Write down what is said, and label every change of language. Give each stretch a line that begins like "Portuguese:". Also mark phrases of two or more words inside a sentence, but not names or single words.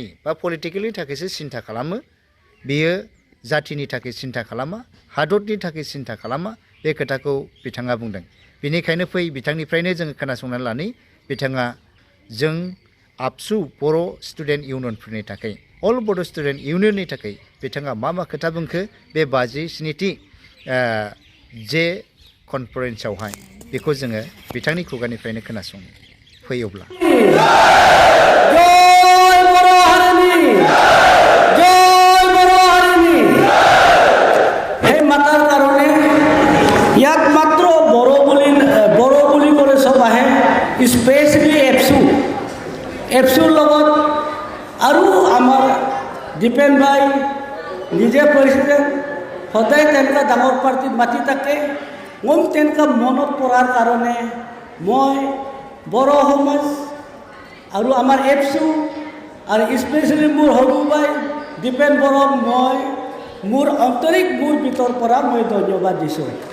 Bodo: बा पलिटिकेलनि थाखायसो सिन्था खालामो बेयो जातिनि थाखाय सिन्था खालामा हादरनि थाखाय सिन्था खालामा बे खोथाखौ बिथाङा बुंदों बेनिखायनो फै बिथांनिफ्रायनो जोङो खोनासंनानै लानि बिथाङा जों आबसु बर' स्टुडेन्ट इउनियनफोरनि थाखाय अल बड' स्टुडेन्ट इउनियननि थाखाय बिथाङा मा मा खोथा बुंखो बे 57थि जे कनफारेन्सआवहाय बेखौ जोङो बिथांनि खुगानिफ्रायनो खोनासं फैयोब्ला जय बर' हारिनि जय बर' हारिनि
Assamese: এই মাতাৰ কাৰণে ইয়াত মাত্ৰ বড়ো বুলি কৰে চব আহে স্পেচিয়েলি এপছুৰ লগত আৰু আমাৰ দীপেন ভাই নিজে প্ৰেচিডেণ্ট সদায় তেনেকুৱা ডাঙৰ পাৰ্টিত মাতি থাকে মই তেনেকুৱা মনত পৰাৰ কাৰণে মই বড়ো সমাজ আৰু আমাৰ এপছু আৰু স্পেচিয়েলি মোৰ সৰু ভাই দীপেন বড়োক মই মোৰ আন্তৰিক মোৰ ভিতৰ পৰা মই ধন্যবাদ দিছোঁ